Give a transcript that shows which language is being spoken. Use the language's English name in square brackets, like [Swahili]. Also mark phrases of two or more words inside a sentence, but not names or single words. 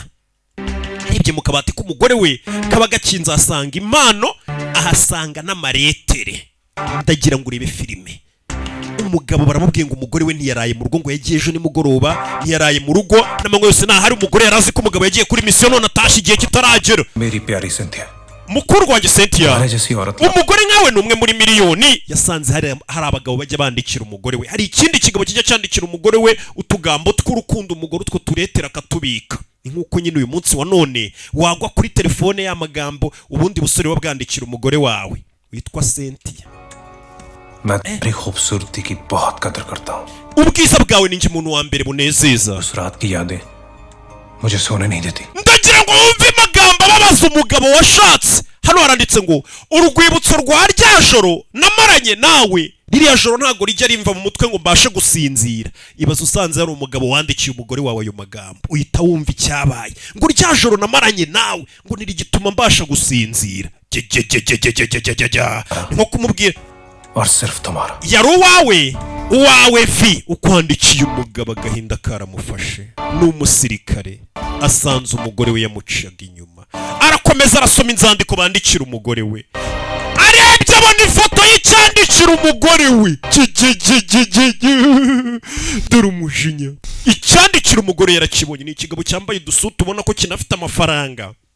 [Kinyarwanda] Arebye mu kabati k'umugore we kaba gakinze asanga impano ahasanga n'amaretere. Ndagira ngo urebe filime. Umugabo baramubwiye ngo umugore we ntiyaraye mu rugo ngo yagiye ejo nimugoroba ntiyaraye mu rugo n'amanywa yose hari umugore yarazi ko umugabo yagiye kuri misiyo none atashye igihe kitaragera. [Hindi] मेरी प्यारी Cynthia [Kinyarwanda] mukuru wanjye Cynthia umugore nkawe ni umwe muri miliyoni. Yasanze hari abagabo bajya bandikira umugore we. Hari ikindi kigabo kijya cyandikira umugore we utugambo tw'urukundo umugore utwo turetera akatubika. Ni nkuko nyine uyu munsi wa none wagwa kuri telefone y'amagambo ubundi busore wabwandikira umugore wawe witwa Cynthia. [Hindi] मैं तेरी खूबसूरती की बहुत कदर करता हूँ. [Kinyarwanda] Ubwiza bwawe ninjye umuntu wa mbere bunezeza. [Hindi] उस रात की यादें मुझे सोने नहीं देती. [Kinyarwanda] Ndagira ngo wumve amagambo ababaza umugabo washatse. Hano haranditse ngo urwibutso rwa rya joro namaranye nawe ririya joro ntago rijya rimva mu mutwe ngo mbashe gusinzira. Ibaze usanze hari umugabo wandikiye umugore wawe ayo magambo uhita wumva icyabaye ngo rya joro namaranye nawe ngo nirigituma mbasha gusinzira. Nko kumubwira [Hindi] और सिर्फ तुम्हारा [Kinyarwanda] yari uwawe uwawe vi ukwandikiye umugabo agahinda karamufashe n'umusirikare asanze umugore we yamuciyaga inyuma arakomeza arasoma inzandiko bandikira umugore we arebye abona ifoto y'icyandikira umugore we dore umujinya icyandikira umugore yarakibonye ni ikigabo cyambaye udusuti ubona ko kinafite amafaranga